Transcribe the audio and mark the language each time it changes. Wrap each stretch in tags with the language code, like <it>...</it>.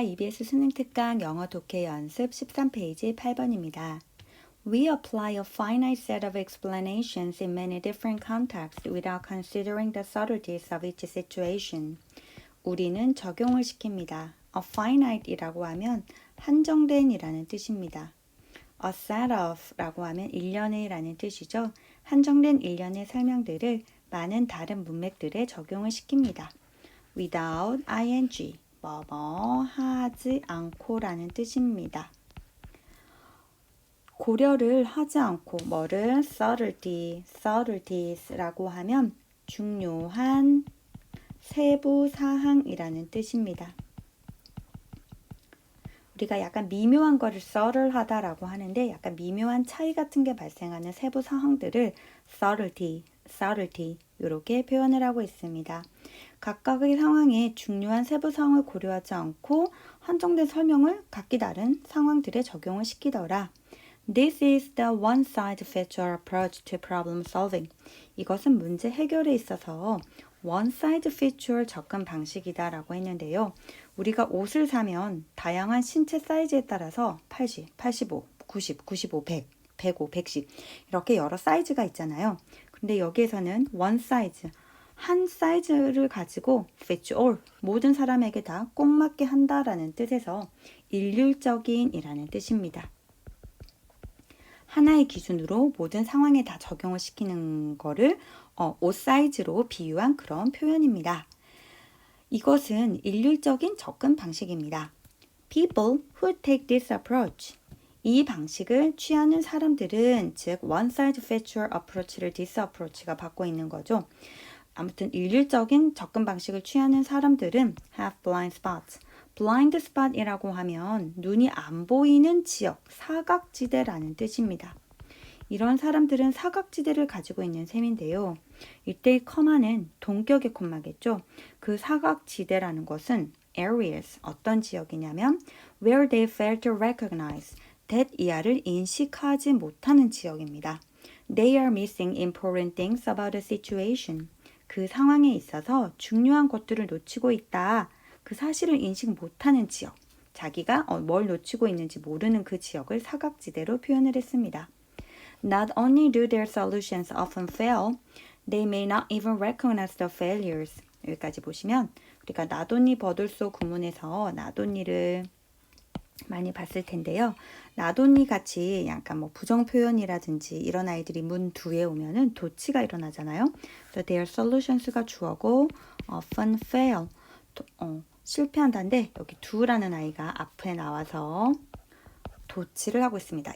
<ko>EBS 수능 특강 영어 독해 연습 13페이지 8번입니다.</ko> <en>We apply a finite set of explanations in many different contexts without considering the subtleties of each situation.</en> <ko>우리는 적용을 시킵니다. A finite이라고 하면 한정된 이라는 뜻입니다. A set of 라고 하면 일련의 라는 뜻이죠. 한정된 일련의 설명들을 많은 다른 문맥들에 적용을 시킵니다. Without ing 뭐뭐 하지 않고라는 뜻입니다. 고려를 하지 않고 뭐를 subtleties라고 하면 중요한 세부 사항이라는 뜻입니다. 우리가 약간 미묘한 거를 subtle하다라고 하는데 약간 미묘한 차이 같은 게 발생하는 세부 사항들을 subtlety 이렇게 표현을 하고 있습니다. 각각의 상황에 중요한 세부 사항을 고려하지 않고 한정된 설명을 각기 다른 상황들에 적용을 시키더라.</ko> <en>This is the one-size-fits-all approach to problem solving.</en> <ko>이것은 문제 해결에 있어서 one-size-fits-all 접근 방식이다 라고 했는데요. 우리가 옷을 사면 다양한 신체 사이즈에 따라서 80, 85, 90, 95, 100, 105, 110 이렇게 여러 사이즈가 있잖아요. 근데 여기에서는 one size, 한 사이즈를 가지고 fits all, 모든 사람에게 다 꼭 맞게 한다라는 뜻에서 일률적인 이라는 뜻입니다. 하나의 기준으로 모든 상황에 다 적용을 시키는 거를 옷 사이즈로 비유한 그런 표현입니다. 이것은 일률적인 접근 방식입니다.</ko> <en>People who take this approach,</en> <ko>이 방식을 취하는 사람들은 즉 one size fits all approach를 this approach가 받고 있는 거죠. 아무튼 일률적인 접근 방식을 취하는 사람들은</ko> <en>have blind spots.</en> <ko>blind spot이라고 하면 눈이 안 보이는 지역, 사각지대라는 뜻입니다. 이런 사람들은 사각지대를 가지고 있는 셈인데요. 이때 커마는 동격의 콤마겠죠. 그 사각지대라는 것은 areas, 어떤 지역이냐면</ko> <en>where they fail to recognize,</en> <ko>that 이하를 인식하지 못하는 지역입니다.</ko> <en>They are missing important things about the situation.</en> <ko>그 상황에 있어서 중요한 것들을 놓치고 있다. 그 사실을 인식 못하는 지역. 자기가 뭘 놓치고 있는지 모르는 그 지역을 사각지대로 표현을 했습니다.</ko> <en>Not only do their solutions often fail, they may not even recognize the failures.</en> <ko>여기까지 보시면 우리가 나돈니 버들소 구문에서 나돈니를 많이 봤을 텐데요. 나돈니 같이 약간 뭐 부정 표현이라든지 이런 아이들이 문 뒤에 오면은 도치가 일어나잖아요. 그래서 their solutions가 주어고 often fail 실패한다는데 여기 do라는 아이가 앞에 나와서 도치를 하고 있습니다.</ko>